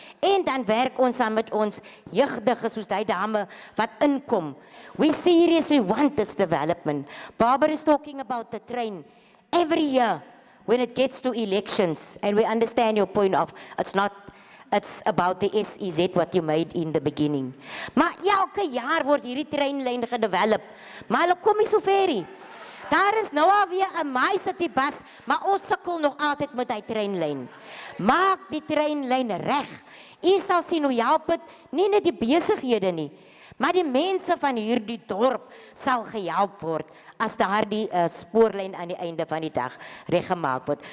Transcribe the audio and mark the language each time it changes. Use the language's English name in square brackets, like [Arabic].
[Afrikaans] En dan werk ons saam met ons jeugdige, soos die dame wat inkom. [English] We seriously want this development. Barbara is talking about the train. Every year, when it gets to elections, and we understand your point of, it's about the SEZ what you made in the beginning. [Afrikaans] Maar elke jaar word hierdie treinlyn gedevelop. Maar hulle kom nie so ver nie. Daar is nou alweer 'n My City bus, maar ons sukkel nog altyd met die treinlyn. Maak die treinlyn reg. U sal sien hoe help dit nie net die besighede nie, maar die mense van hierdie dorp sal gehelp word as daardie spoorlyn aan die einde van die dag reggemaak word.